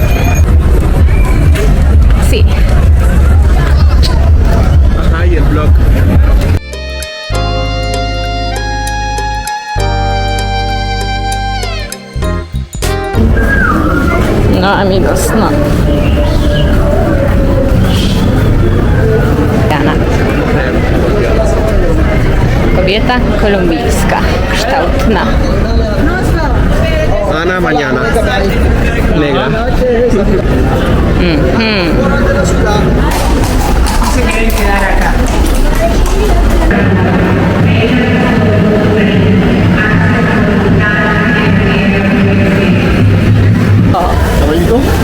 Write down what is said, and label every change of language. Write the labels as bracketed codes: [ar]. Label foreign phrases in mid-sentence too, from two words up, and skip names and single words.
[es] Sí. Ajá, y el blog. No, amigos, no. Jana. [pl] Kobieta kolumbijska, kształtna. [es] Ana mañana. Negra. ¿Caballito?